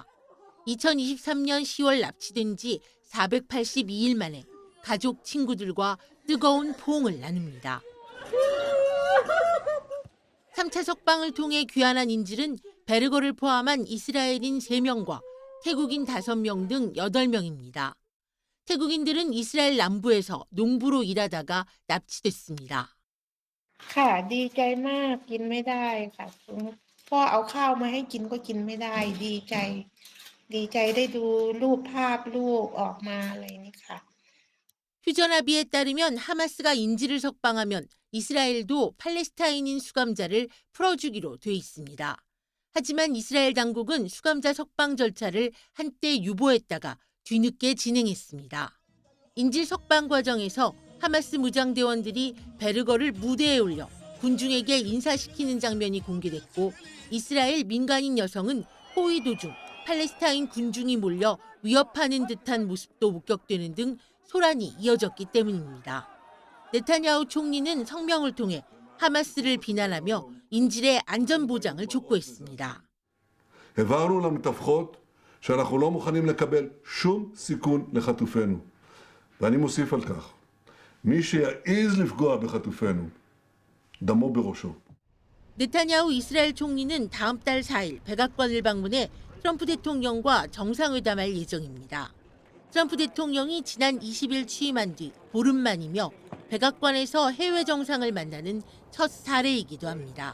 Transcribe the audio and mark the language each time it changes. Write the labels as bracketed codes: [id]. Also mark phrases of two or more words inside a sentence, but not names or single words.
[ko] 2023년 10월 납치된 지 482일 만에 가족, 친구들과 뜨거운 포옹을 나눕니다. 3차 석방을 통해 귀환한 인질은 베르거를 포함한 이스라엘인 3명과 태국인 5명 등 8명입니다. 태국인들은 이스라엘 남부에서 농부로 일하다가 납치됐습니다. [th] ค่ะดีใจมากกินไม่ได้ค่ะพ่อเอาข้าวมาให้กินก็กินไม่ได้ดีใจได้ดูรูปภาพลูกออกมาอะไรนี่ค่ะ [ko] 휴전 합의에 따르면 하마스가 인질을 석방하면 이스라엘도 팔레스타인인 수감자를 풀어주기로 돼 있습니다. 하지만 이스라엘 당국은 수감자 석방 절차를 한때 유보했다가 뒤늦게 진행했습니다. 인질 석방 과정에서 하마스 무장대원들이 베르거를 무대에 올려 군중에게 인사시키는 장면이 공개됐고 이스라엘 민간인 여성은 호위 도중 팔레스타인 군중이 몰려 위협하는 듯한 모습도 목격되는 등 소란이 이어졌기 때문입니다. 네타냐후 총리는 성명을 통해 하마스를 비난하며 인질의 안전 보장을 촉구했습니다. [he] הבהרנו למתווכות שאנחנו לא מוכנים לקבל שום סיכון לחטופינו. ואני מוסיף על כך, מי שיעז לפגוע בחטופינו, דמו בראשו. [ko] 네타냐후 이스라엘 총리는 다음 달 4일 백악관을 방문해 트럼프 대통령과 정상회담할 예정입니다. 트럼프 대통령이 지난 20일 취임한 뒤 보름 만이며 백악관에서 해외 정상을 만나는 첫 사례이기도 합니다.